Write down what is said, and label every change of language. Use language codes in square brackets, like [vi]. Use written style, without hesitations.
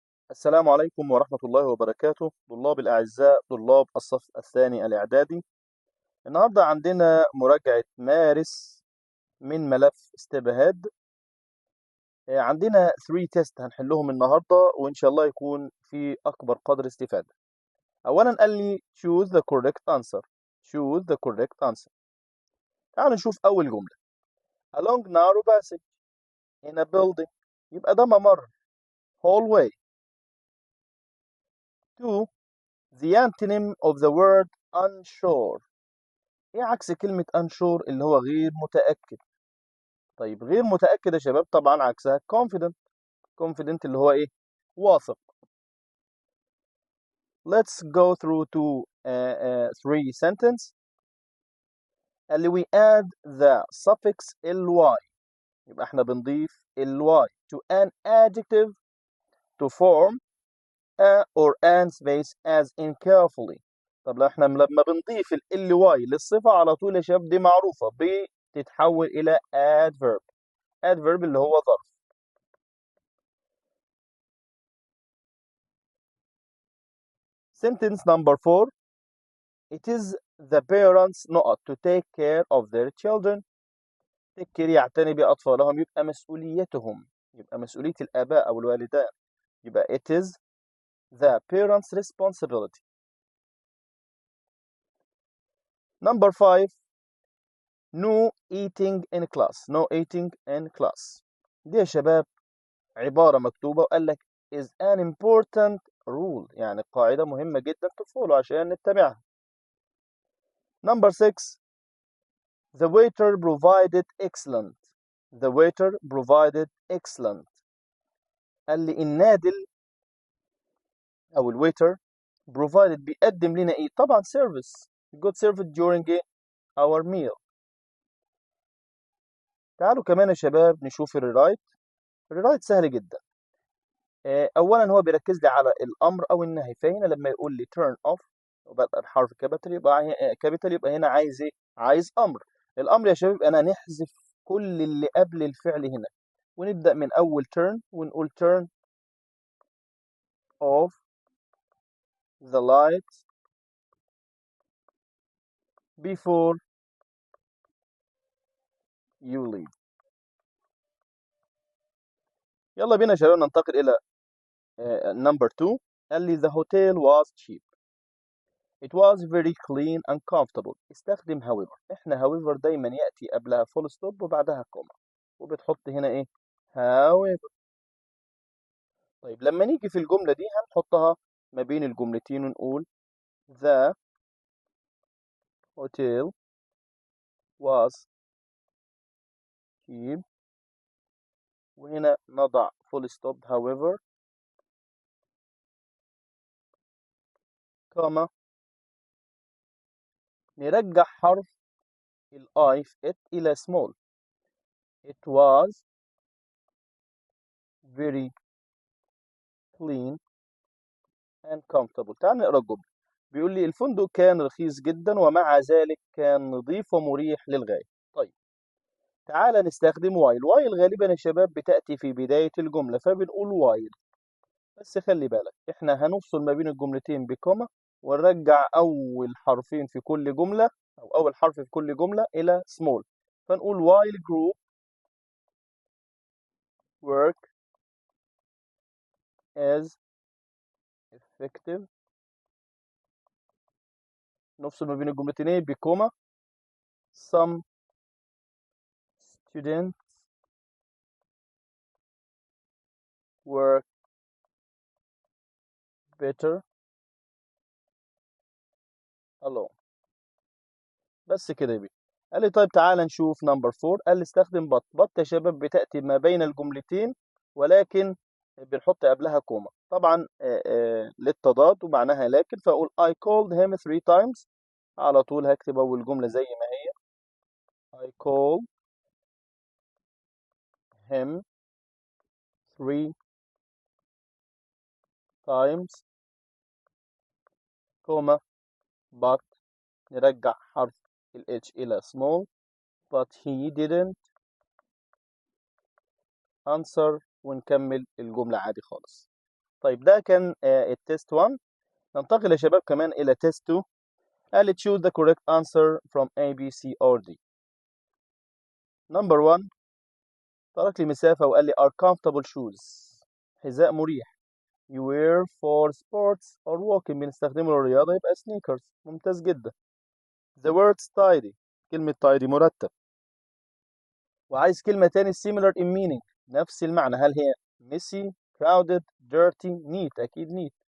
[ar] السلام عليكم ورحمة الله وبركاته. طلاب الأعزاء، طلاب الصف الثاني الإعدادي. النهاردة عندنا مراجعة مارس من ملف استبهاد. عندنا 3 تيست هنحلهم النهاردة، وإن شاء الله يكون في أكبر قدر استفادة. أولا قال لي [en] choose the correct answer. choose the correct answer. [ar] تعالوا نشوف أول جملة. [en] along narrow passage in a building. [ar] يبقى ده ممر. hallway. [en] 2. the antonym of the word unsure. [ar] ايه عكس كلمة unsure اللي هو غير متأكد؟ طيب غير متأكد يا شباب طبعا عكسها confident. confident اللي هو ايه؟ واثق. [en] Let's go through to 3 sentence. [ar] اللي [en] we add the suffix ly. [ar] يبقى احنا بنضيف [en] ly to an adjective to form a or an space as in carefully. [ar] طب لما بنضيف ly للصفة على طول يا شباب دي معروفة بتتحول إلى adverb. adverb اللي هو ظرف. [en] Sentence number 4. It is the parents not to take care of their children. [ar] take care يعتني بأطفالهم، يبقى مسؤوليتهم، يبقى مسؤولية الآباء أو الوالدان. [en] يبقى it is the parents' responsibility. Number 5. No eating in class. no eating in class. [ar] دي يا شباب عبارة مكتوبة وقال لك [en] is an important rule، [ar] يعني قاعدة مهمة جدا تفولو عشان نتبعها. [en] Number 6. The waiter provided excellent. The waiter provided excellent. [ar] قال لي النادل أو الويتر provided بيقدم لنا إيه؟ طبعا service. [en] good service during our meal. [ar] تعالوا كمان يا شباب نشوف الريرايت. الريرايت سهل جدا. أولا هو بيركز لي على الأمر أو النهي، فهنا لما يقول لي turn off وبدأ الحرف كابيتال يبقى هنا عايز إيه؟ عايز أمر. الأمر يا شباب أنا نحذف كل اللي قبل الفعل هنا ونبدأ من أول turn ونقول [en] turn off the lights before you leave. [ar] يلا بينا يا شباب ننتقل إلى number 2. قال لي [en] the hotel was cheap. It was very clean and comfortable. [ar] استخدم [en] however. [ar] احنا however دايما يأتي قبلها full stop وبعدها كوما، وبتحط هنا ايه؟ however. طيب لما نيجي في الجملة دي هنحطها ما بين الجملتين ونقول [en] the hotel was cheap، [ar] وهنا نضع full stop however كوما، نرجع حرف I في it إلى small. [en] It was very clean and comfortable. [ar] تعال نقرا الجملة. بيقول لي الفندق كان رخيص جدا ومع ذلك كان نظيف ومريح للغاية. طيب تعال نستخدم while. while غالبا يا شباب بتأتي في بداية الجملة فبنقول while، بس خلي بالك احنا هنفصل ما بين الجملتين بكوما ونرجع أول حرفين في كل جملة أو أول حرف في كل جملة إلى small، فنقول [en] while group work as effective. [ar] نفصل ما بين الجملتين ايه بكوما. [en] some students work better alone. [ar] بس كده يا بيه. قال لي طيب تعالى نشوف نمبر 4. قال لي استخدم but. but يا شباب بتأتي ما بين الجملتين ولكن بنحط قبلها كوما طبعا للتضاد ومعناها لكن، فأقول [en] I called him 3 times. [ar] على طول هكتب أول جملة زي ما هي [en] I called him 3 times [ar] كوما but نرجع حرف ال H إلى small [en] but he didn't answer [ar] ونكمل الجملة عادي خالص. طيب ده كان التست 1. ننتقل يا شباب كمان إلى تيست 2. [en] قال لي choose the correct answer from A, B, C or D. [ar] Number 1 ترك لي مسافة وقال لي [en] are comfortable shoes، [ar] حذاء مريح. [en] You wear for sports or walking، [ar] بنستخدمه للرياضة يبقى [en] sneakers. [ar] ممتاز جدا. [en] The word tidy، [ar] كلمة [en] tidy [ar] مرتب. وعايز كلمة تاني [en] similar in meaning، [ar] نفس المعنى. هل هي [en] messy، crowded، dirty، neat؟ [ar] أكيد [en] neat.